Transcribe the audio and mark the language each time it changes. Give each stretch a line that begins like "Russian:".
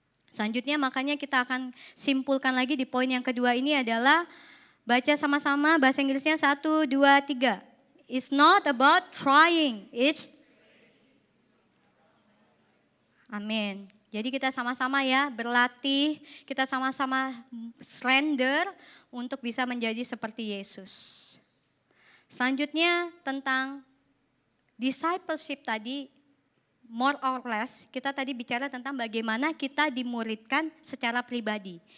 Indonesian: Selanjutnya makanya kita akan simpulkan lagi di poin yang kedua ini adalah baca sama-sama bahasa Inggrisnya 1, 2, 3.
English: It's not about trying, it's amin.
Indonesian: Jadi kita sama-sama ya berlatih, kita sama-sama surrender untuk bisa menjadi seperti Yesus. Selanjutnya tentang discipleship tadi,
English: more or less,
Indonesian: kita tadi bicara tentang bagaimana kita dimuridkan secara pribadi.